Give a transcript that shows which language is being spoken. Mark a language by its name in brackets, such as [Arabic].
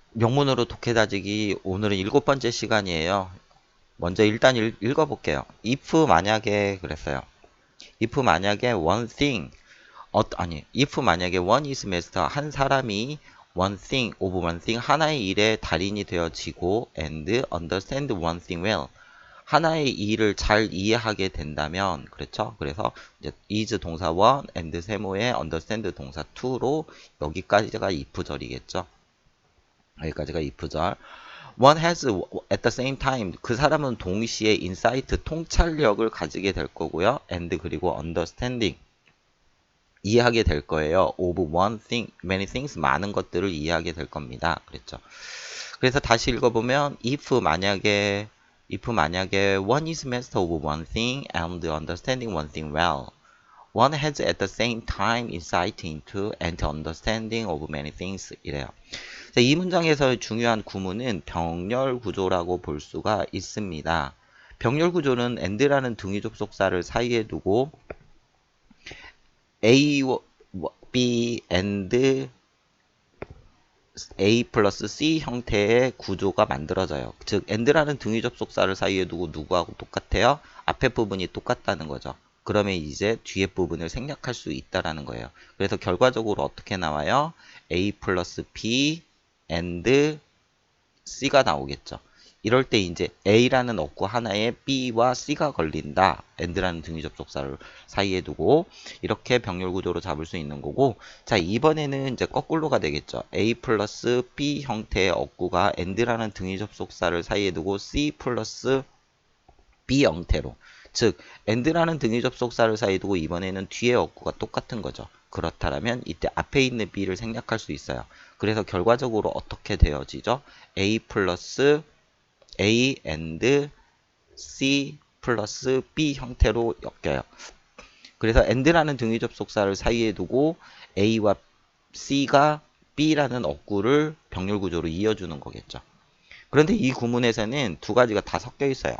[Korean] 명문으로 독해 다지기 오늘은 7번째 시간이에요. 먼저 일단 읽어볼게요. if 만약에 그랬어요. [English] if [Korean] 만약에 [English] one thing if 만약에 one is master [Korean] 한 사람이 [English] one thing of one thing [Korean] 하나의 일의 달인이 되어지고 [English] and understand one thing well [Korean] 하나의 일을 잘 이해하게 된다면 그렇죠? 그래서 이제 is 동사 1 and 세모에 understand 동사 2로 여기까지가 if절이겠죠. 여기까지가 if절. [English] One has at the same time [Korean] 그 사람은 동시에 insight 통찰력을 가지게 될 거고요. And 그리고 understanding 이해하게 될 거예요. [English] Of one thing, many things [Korean] 많은 것들을 이해하게 될 겁니다. 그랬죠. [English] 그래서 다시 읽어보면 if [Korean] 만약에 [English] one is master of one thing and understanding one thing well. One has at the same time insight into and understanding of many things [Korean] 이래요. 자, 이 문장에서 중요한 구문은 병렬 구조라고 볼 수가 있습니다. 병렬 구조는 and라는 등위 접속사를 사이에 두고 A, B, and A 플러스 C 형태의 구조가 만들어져요. 즉, and라는 등위 접속사를 사이에 두고 누구하고 똑같아요? 앞에 부분이 똑같다는 거죠. 그러면 이제 뒤에 부분을 생략할 수 있다라는 거예요. 그래서 결과적으로 어떻게 나와요? A 플러스 B and C가 나오겠죠. 이럴 때 이제 A라는 어구 하나에 B와 C가 걸린다. and라는 등위 접속사를 사이에 두고 이렇게 병렬 구조로 잡을 수 있는 거고 자 이번에는 이제 거꾸로가 되겠죠. A 플러스 B 형태의 어구가 and라는 등위 접속사를 사이에 두고 C 플러스 B 형태로 즉 and라는 등위 접속사를 사이에 두고 이번에는 뒤에 어구가 똑같은 거죠. 그렇다면 이때 앞에 있는 B를 생략할 수 있어요. 그래서 결과적으로 어떻게 되어지죠? A 플러스 A and C 플러스 B 형태로 엮여요. 그래서 and라는 등위 접속사를 사이에 두고 A와 C가 B라는 어구를 병렬 구조로 이어주는 거겠죠. 그런데 이 구문에서는 두 가지가 다 섞여 있어요.